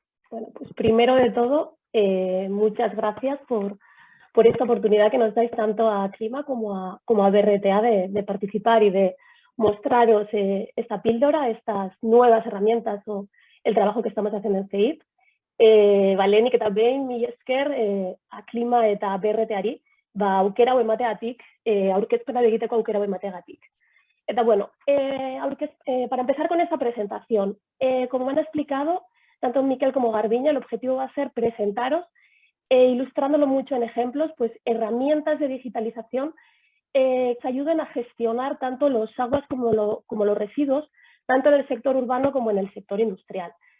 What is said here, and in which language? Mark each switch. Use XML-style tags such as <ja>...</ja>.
<es>Bueno, pues primero de todo, muchas gracias por esta oportunidad que nos dais tanto a Clima como a BRTA de participar y de mostraros esta píldora, estas nuevas herramientas o el trabajo que estamos haciendo en CEIT.</es> <eu>Lehenik eta behin, mila esker a Clima eta BRTari, aukera hau emateagatik, aurkezpena egiteko aukera hau emateagatik.</eu> <es>Eta bueno, para empezar con esta presentación, como me han explicado, tanto Miquel como Garbiña, el objetivo va a ser presentaros, ilustrándolo mucho en ejemplos, pues herramientas de digitalización que ayuden a gestionar tanto los aguas como los residuos, tanto en el sector urbano como en el sector industrial.</es>